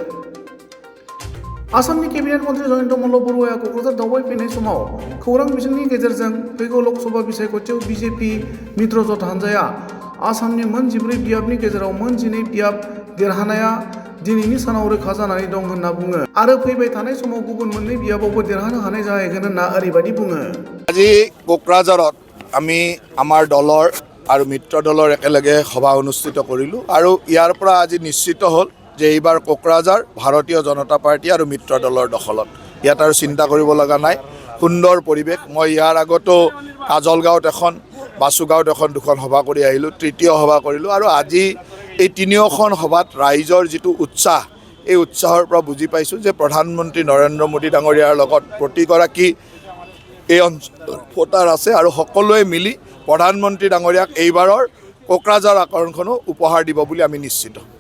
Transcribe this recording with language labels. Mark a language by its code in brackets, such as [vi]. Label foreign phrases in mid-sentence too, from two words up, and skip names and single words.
[brx] आसामनि केबिनेट मन्त्रि जयन्त मल्ल बरुवाया क'क्राझार दावबायफैनाय समाव खौरां बिजोंनि गेजेरजों फैगौ लोकसभा बिसायख'थियाव बिजेपि मित्रजोंट हान्जाया आसामनि मोन 14 बियाबनि गेजेराव मोन 12 बियाब देरहानाया दिनैनि सानाव रोखा जानानै दं होनना बुङो आरो फैबाय थानाय समाव गुबुन मोननै बियाबावबो देरहानो हानाय जाहैगोन होनना ओरैबायदि बुङो। [as] আজি কোকৰাঝাৰত আমি আমাৰ দলৰ আৰু মিত্ৰ দলৰ একেলগে সভা অনুষ্ঠিত কৰিলোঁ আৰু ইয়াৰ পৰা আজি নিশ্চিত হ'ল যে এইবাৰ কোকৰাঝাৰ ভাৰতীয় জনতা পাৰ্টি আৰু মিত্ৰ দলৰ দখলত। ইয়াত আৰু চিন্তা কৰিব লগা নাই, সুন্দৰ পৰিৱেশ। মই ইয়াৰ আগতো কাজলগাঁৱত এখন, বাসুগাঁৱত এখন দুখন সভা কৰি আহিলোঁ, তৃতীয় সভা কৰিলোঁ আৰু আজি এই তিনিওখন সভাত ৰাইজৰ যিটো উৎসাহ, এই উৎসাহৰ পৰা বুজি পাইছোঁ যে প্ৰধানমন্ত্ৰী নৰেন্দ্ৰ মোদী ডাঙৰীয়াৰ লগত প্ৰতিগৰাকী এই অঞ্চলৰ ভোটাৰ আছে আৰু সকলোৱে মিলি প্ৰধানমন্ত্ৰী ডাঙৰীয়াক এইবাৰৰ কোকৰাঝাৰ আকৰ্ষণখনো উপহাৰ দিব বুলি আমি নিশ্চিত।